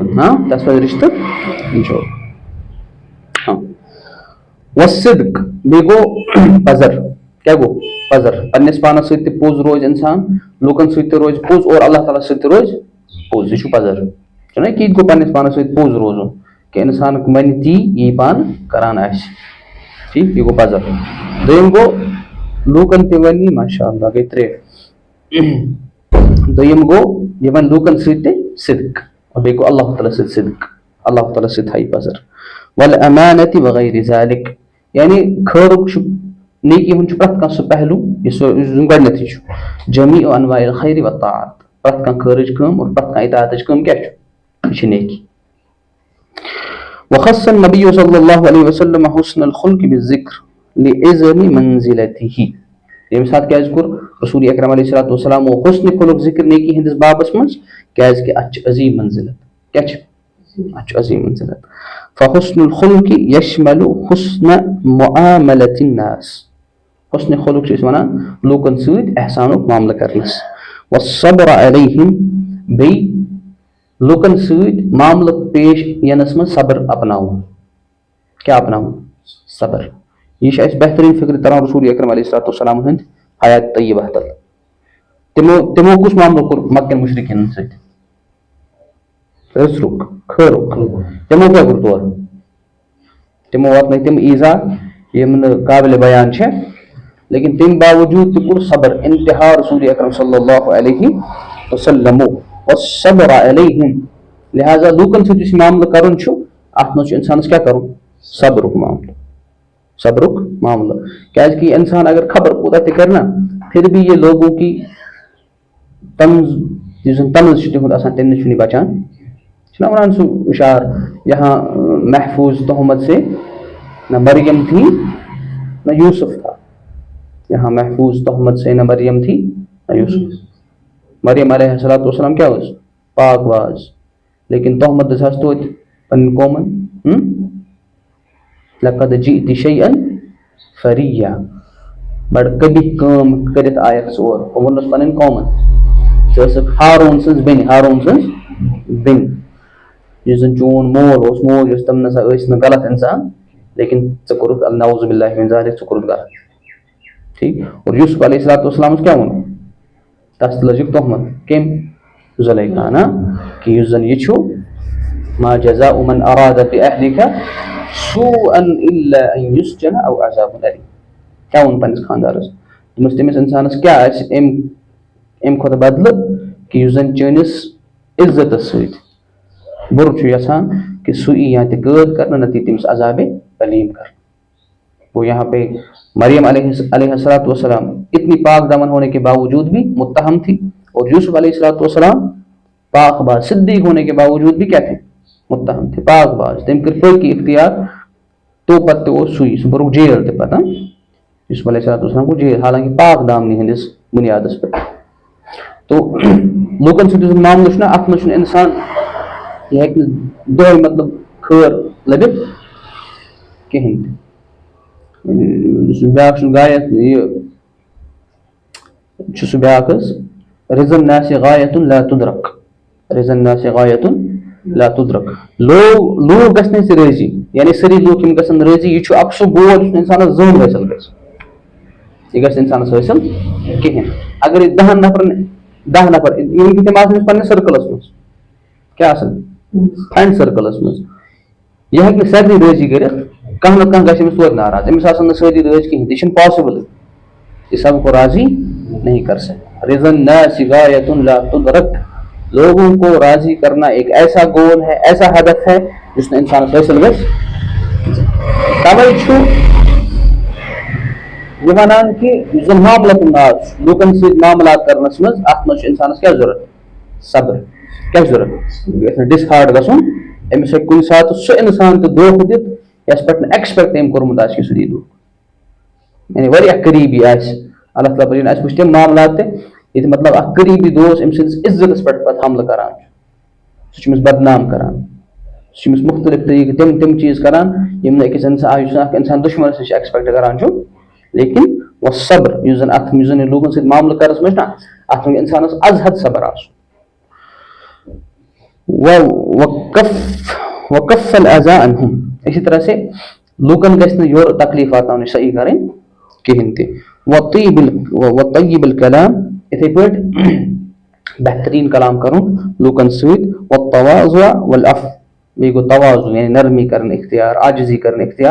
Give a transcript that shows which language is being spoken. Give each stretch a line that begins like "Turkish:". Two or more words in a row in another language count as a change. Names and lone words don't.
Kashmiri: جوڑُن وصدق بیٚیہِ گوٚو پزر کیٛاہ گوٚو پزر پننِس پانس سۭتۍ تہِ پوٚز روزِ اِنسان لوٗکن سۭتۍ تہِ روزِ پوٚز اور اللہ تعالیٰ سۭتۍ تہِ روزِ پوٚز یہِ چھُ پزر چھُنہ کہِ یہِ گوٚو پننِس پانس سۭتۍ پوٚز روزُن کہِ اِنسان وَنہِ تی یی پانہٕ کران آسہِ ٹھیٖک یہِ گوٚو پزر دوٚیِم گوٚو لوٗکن تہِ وَنہِ
Arabic: ماشاء اللہ
Kashmiri: گٔے 3 دوٚیِم گوٚو یہِ وَنہِ لوٗکن سۭتۍ تہِ صدق اور بیٚیہِ گوٚو اللہ تعالیٰ سۭتۍ صدق اللہ تعالیٰ سۭتۍ تھایہِ پزر
Arabic: والامانۃ وغیرہ ذالک
Kashmiri: یعنی خٲرُک چھُ نیکی ہُنٛد چھُ پرٛٮ۪تھ کانٛہہ سُہ پہلوٗ یُس زَن گۄڈٕنیتھٕے چھُ
Arabic: جمیع انواع الخیر والطاعات
Kashmiri: پرٛٮ۪تھ کانٛہہ خٲرٕچ کٲم اور پرٛٮ۪تھ کانٛہہ اطاعتٕچ کٲم کیٛاہ چھُ یہِ چھِ نیکی
Arabic: وخص النبی صلی اللہ علیہ وسلم حسن الخلق بالذکر لعظم منزلتہ
Kashmiri: ییٚمہِ ساتہٕ کیٛازِ کوٚر رسول اکرم
Arabic: علیہ الصلوۃ والسلامو
Kashmiri: حسنِ خلق ذکر نیکی ہٕنٛدِس بابس منٛز کیٛازِ کہِ اتھ چھِ عظیٖم منزلت کیٛاہ چھِ اتھ چھُ عظیٖم منزلت
Arabic: فحسن الخلق یشمل حسن معاملۃ الناس
Kashmiri: حسنِ خلق چھِ أسۍ وَنان لوٗکن سۭتۍ احسانُک معاملہٕ کرنس
Arabic: والصبر علیہم
Kashmiri: بیٚیہِ لوٗکن سۭتۍ معاملہٕ پیش یِنس منٛز صبر اپناوُن کیٛاہ اپناوُن صبر یہِ چھِ اَسہِ بہتریٖن فِکرِ تران رسول اکرم
Arabic: علیہ الصلوۃ والسلام
Kashmiri: ہٕنٛدۍ حیات طیبہ تل تِمو کُس معاملہٕ کوٚر مکٮ۪ن مُشرکیٖنن سۭتۍ رٕژرُک خٲرُک تِمو کیٛاہ کوٚر تورٕ تِمو واتنٲے تِم ایٖزا یِم نہٕ قابلِ بیان چھِ لیکن تم باوجود تہ کور صبر انتہا رسول اکرم
Arabic: صلی اللہ علیہ وسلم والصبر علیہم.
Kashmiri: لہذا لوکن سۭتۍ یُس معاملہٕ کرُن چھُ اتھ منٛز چھُ انسانس کیٛاہ کرُن؟ صبرُک معاملہٕ، صبرُک معاملہٕ. کیٛازِ کہ یہ انسان اگر خبر کوٗتاہ تہِ کرِ نا
Urdu: پھر بھی یہ لوگوں کی طنز
Kashmiri: یُس زن طنز چھُ تِہُنٛد آسان تمہِ نِش چھُنہٕ یہِ بچان. چھُنہ ونان سُہ اشار
Urdu: یہاں محفوظ تہمت سے نہ مریم تھی نہ یوسف تھا. یہاں محفوظ تہمت سے نہ مریم تھی نہ یوسف.
Kashmiri: مریم
Arabic: علیہ السلام
Kashmiri: کیا ٲس؟ پاک باز. لیکن تہمت دِژہَس توتہِ پنٕنۍ قومن
Arabic: لقد جئت شیئا فریا.
Kashmiri: بڑٕ قبیح کٲم کٔرِتھ آیکھ ژٕ اور. ووٚنُس پنٕنۍ قومن ژٕ ٲسٕکھ ہارون سٕنٛز بیٚنہِ. یُس زن چون مول اوس موج اوس تِم نسا ٲسۍ نہٕ غلط انسان لیکن ژٕ کوٚرُکھ
Arabic: نعوذ باللہ من ذالک
Kashmiri: ژٕ کوٚرُکھ غلط. ٹھیک. اور یوسف علیہ السلامس کیٛاہ ووٚن؟ تس تہِ لٲجِکھ تہمت کٔمۍ؟ زلیخا نا کہ یُس زن یہِ چھُ
Arabic: ما جزاء من اراد بأهلك سوءا الا ان يسجن او عذاب اليم.
Kashmiri: کیٛاہ ووٚن پننِس خاندارس؟ دوٚپمَس تٔمِس انسانس کیٛاہ آسہِ امہِ کھۄتہٕ بدلہٕ کہ یُس زن چٲنِس عزتس سۭتۍ برٕ چھُ یژھان کہ سُہ ای یا تہِ قٲد کرنہٕ نتہٕ یی تٔمِس عذابِ علیم کرنہٕ.
Urdu: وہ یہاں پہ مریم
Arabic: علیہ السلام
Urdu: اتنی پاک دامن ہونے کے باوجود بھی متہم تھی اور یوسف
Arabic: علیہ السلام
Urdu: پاک باز صدیق ہونے کے باوجود بھی کیا تھے؟ متہم تھے، پاک باز.
Kashmiri: تم کر پاکی اختیار تو پتہ وہ سوئی سہ برو جیل تہ پتہ
Urdu: یوسف علیہ السلام کو جیل حالانکہ
Kashmiri: پاک دامنی ہندس بنیادس پہ. تو لوکن سۭتۍ معاملہ چھُنہ اتھ منٛز چھُنہٕ انسان یہ ہیٚکہِ نہٕ دۄہے مطلب خٲر لٔبِتھ کہیٖنۍ تہِ. بیاکھ چھُ غایت یہ چھُ سُہ بیاکھ
Arabic: حظ رضا الناس غایت لا تدرک. رضا الناس غایت لا تدرک.
Kashmiri: لوگ گژھن أسۍ رٲضی یعنی سٲری لوٗکھ یِم گژھن رٲضی یہِ چھُ اکھ سُہ گول یُس نہٕ انسانس زٕہٕنۍ حٲصِل گژھِ. یہِ گژھِ انسانس حٲصِل کہیٖنۍ. اگر أسۍ 10 نفر یِم تِم آسن أسۍ پننِس سٔرکٕلس منٛز کیٛاہ آسن فرینڈ سٔرکٕلس منٛز یہِ ہیٚکہِ نہٕ سارنٕے رٲضی کٔرِتھ. کانٛہہ نتہٕ کانٛہہ گژھِ أمِس توتہِ ناراض. أمِس آسن نہٕ سٲری رٲضۍ کہیٖنۍ تہِ. یہِ چھُنہٕ پاسبل
Urdu: یہ سب کو راضی نہیں کر سکتے.
Arabic: رضا الناس غایت لا تدرک.
Urdu: لوگوں کو راضی کرنا ایک ایسا گول ہے، ایسا ہدف ہے جس نے انسان
Kashmiri: حاصل گژھِ. توے چھُ یہ ونان کہ یُس زن
Arabic: معاملات الناس
Kashmiri: لوکن سۭتۍ معاملات کرنس منٛز اتھ منٛز چھُ انسانس کیٛاہ ضروٗرت؟ صبر. کیٛاہ ضروٗرت؟ یہِ گژھِ نہٕ ڈسہارڈ گژھُن. أمِس ہیٚکہِ کُنہِ ساتہٕ سُہ انسان تہِ دھوکہٕ دِتھ یس پٮ۪ٹھ نہٕ ایکسپیکٹ أمۍ کوٚرمُت آسہِ کہِ سُہ دی دھوکہٕ. یعنی واریاہ قریٖبی آسہِ. اللہ تعالیٰ بچٲیِن اَسہِ وٕچھ تِم معاملات تہِ ییٚتہِ مطلب اکھ قریٖبی دوس أمۍ سٕنٛدِس عزتس پٮ۪ٹھ پتہٕ حملہٕ کران چھُ. سُہ چھُ أمِس بدنام کران. سُہ چھُ أمِس مختلف طریٖقہٕ تِم چیٖز کران یِم نہٕ أکِس انسان یُس اکھ انسان دُشمنس نِش ایکسپیکٹ کران چھُ. لیکن وہ صبر یُس زن اتھ یُس زن یہِ لوٗکن سۭتۍ معاملہٕ کرنس منٛز چھُ نا اتھ منٛز انسانس از حد صبر آسُن.
Arabic: وکف الاذى عنہم.
Kashmiri: اسی طرح سے لوکن گژھِ نہٕ یورٕ تکلیٖف واتناونٕچ صحیح کرٕنۍ کہیٖنۍ تہِ.
Arabic: وطیب الکلام
Kashmiri: یِتھٕے پٲٹھۍ بہتریٖن کلام کرُن لوکن سۭتۍ.
Arabic: والتواضع والعفو.
Kashmiri: بیٚیہِ گوٚو تواضع یعنی نرمی کرٕنۍ اختیار، عاجزی کرٕنۍ اختیار.